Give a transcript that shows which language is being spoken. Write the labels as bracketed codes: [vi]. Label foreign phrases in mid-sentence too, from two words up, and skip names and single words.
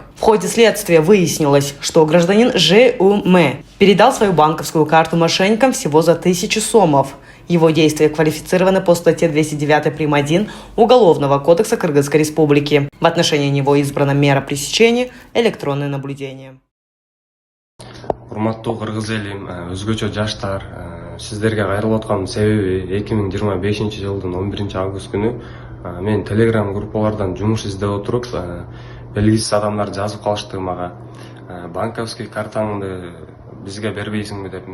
[ru] В ходе следствия выяснилось, что гражданин ЖУМ передал свою банковскую карту мошенникам всего за 1000 сомов. Его действия квалифицированы по статье 209 прим. 1 Уголовного кодекса Кыргызской Республики. В отношении него избрана мера пресечения – электронное наблюдение. [ky] Урматтуу кыргыз элим, өзгөчө жаштар, сиздерге кайрылып аткан себеби 2025-жылдын 11-август күнү мен Telegram группалардан жумуш издеп отуруп, белгисиз адамдар жазып калышты мага. Банковский картаңды бизге бербейсиңби деп.